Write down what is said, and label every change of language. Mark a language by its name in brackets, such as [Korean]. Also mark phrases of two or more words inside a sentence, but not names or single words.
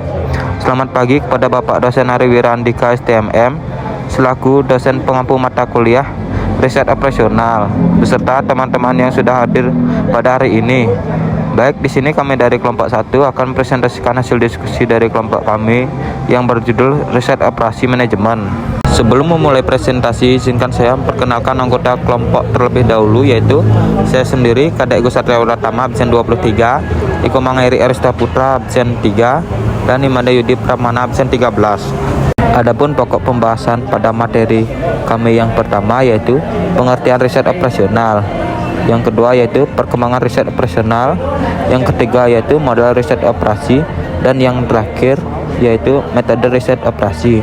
[Indonesian] Selamat pagi kepada Bapak Dosen Ari Wira Andika STMM, selaku dosen pengampu mata kuliah riset operasional, beserta teman-teman yang sudah hadir pada hari ini. Baik, di sini kami dari kelompok 1 akan presentasikan hasil diskusi dari kelompok kami yang berjudul Riset Operasi Manajemen. Sebelum memulai presentasi, izinkan saya memperkenalkan anggota kelompok terlebih dahulu, yaitu saya sendiri, Kadek Gus Satria Pratama, absen 23, Iko Mangairi Arista Putra, absen 3, dan Imada Yudi Pramana, absen 13. Adapun pokok pembahasan pada materi kami yang pertama yaitu pengertian riset operasional, yang kedua yaitu perkembangan riset operasional, yang ketiga yaitu model riset operasi, dan yang terakhir yaitu metode riset operasi.